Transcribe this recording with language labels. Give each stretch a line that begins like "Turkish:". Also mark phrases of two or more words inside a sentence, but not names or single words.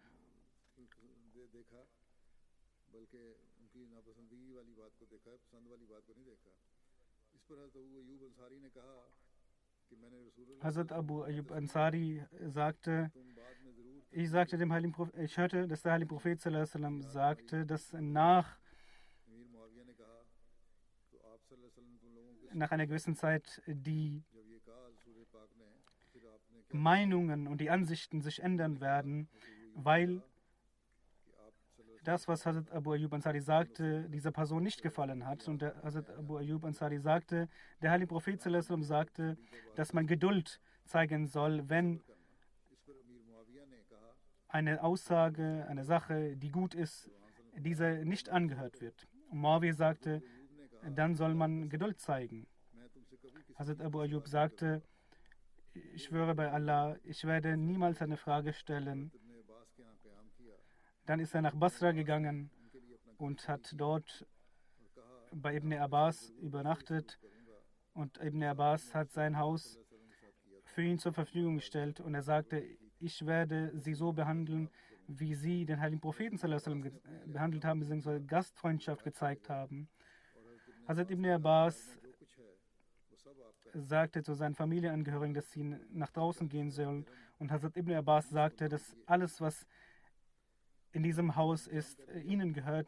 German: Hazrat Abu Ayyub Ansari sagte, ich hörte, dass der heilige Prophet
Arabic: صلى الله عليه وسلم
German: sagte, dass nach einer gewissen Zeit die Meinungen und die Ansichten sich ändern werden, weil das, was Hazrat Abu Ayyub Ansari sagte, dieser Person nicht gefallen hat. Und Hazrat Abu Ayyub Ansari sagte, der heilige Prophet
Arabic: صلى الله عليه وسلم
German: sagte, dass man Geduld zeigen soll, wenn eine Aussage, eine Sache, die gut ist, diese nicht angehört wird. Und Muawiyah sagte, dann soll man Geduld zeigen. Hazrat Abu Ayyub sagte, ich schwöre bei Allah, ich werde niemals eine Frage stellen. Dann ist er nach Basra gegangen und hat dort bei Ibn Abbas übernachtet. Und Ibn Abbas hat sein Haus für ihn zur Verfügung gestellt. Und er sagte, ich werde sie so behandeln, wie sie den heiligen Propheten
Arabic: صلى الله عليه وسلم
German: behandelt haben, beziehungsweise Gastfreundschaft gezeigt haben. Hazrat Ibn Abbas sagte zu seinen Familienangehörigen, dass sie nach draußen gehen sollen. Und Hazrat Ibn Abbas sagte, dass alles, was in diesem Haus ist, ihnen gehört.